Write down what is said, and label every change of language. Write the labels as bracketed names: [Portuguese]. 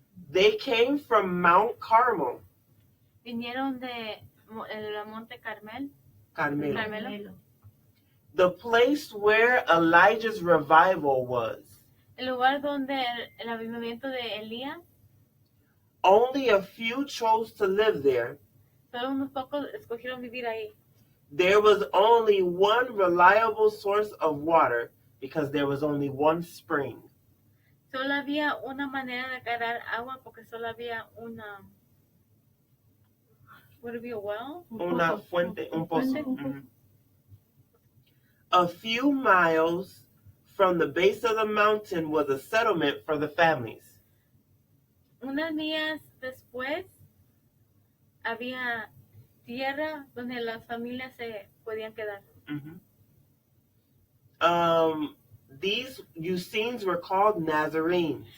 [English] They came from Mount Carmel. [Spanish] Vinieron de el Monte Carmelo. Carmelo. [English] The place where Elijah's revival was. [Spanish] El lugar donde el avivamiento de Elías. [English] Only a few chose to live there. [Spanish] Solo unos pocos escogieron vivir ahí. [English] There was only one reliable source of water because there was only one spring. [Spanish] Solo había una manera de agarrar agua porque solo había una. [English] Would it be a well? [Spanish] Una fuente, un pozo. Fuente. Mhm. [English] A few miles from the base of the mountain was a settlement for the families. [Spanish] Unas millas después había tierra donde las familias se podían quedar. Mhm. [English] These Essenes were called Nazarenes.